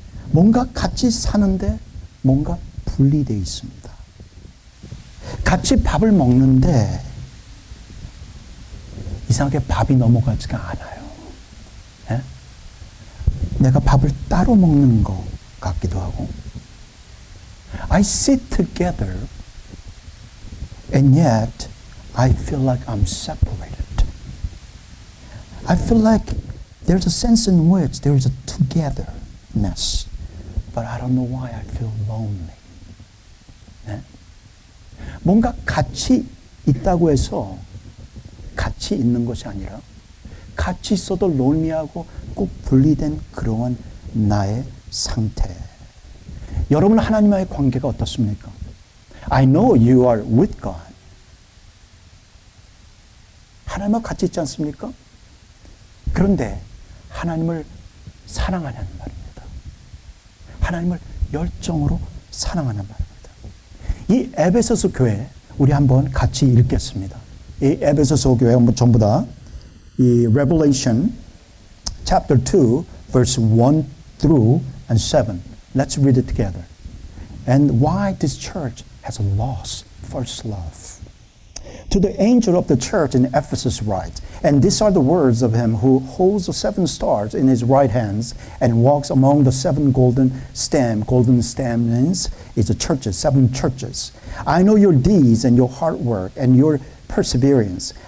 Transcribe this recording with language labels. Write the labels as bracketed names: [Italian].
[Korean] 뭔가 같이 사는데 뭔가 분리되어 있습니다. 같이 밥을 먹는데 이상하게 밥이 넘어가지가 않아요. 예? 내가 밥을 따로 먹는 것 같기도 하고. [English] I sit together and yet I feel like I'm separated. I feel like there's a sense in which there is a togetherness. But I don't know why I feel lonely. [Korean] 네? 뭔가 같이 있다고 해서 같이 있는 것이 아니라 같이 있어도 lonely하고 꼭 분리된 그러한 나의 상태. 여러분 하나님과의 관계가 어떻습니까? [English] I know you are with God. [Korean] 하나님과 같이 있지 않습니까? 그런데 하나님을 사랑하냐는 말입니다. 하나님을 열정으로 사랑하는 말입니다. 이 에베소서 교회 우리 한번 같이 읽겠습니다. 이 에베소서 교회 전부 다 이 [English] Revelation chapter 2 verse 1 through and 7. Let's read it together. And why this church has lost first love. To the angel of the church in Ephesus write, and these are the words of him who holds the 7 stars in his right hands and walks among the 7 golden stem. Golden stem means it's the churches, 7 churches. I know your deeds and your hard work and your perseverance.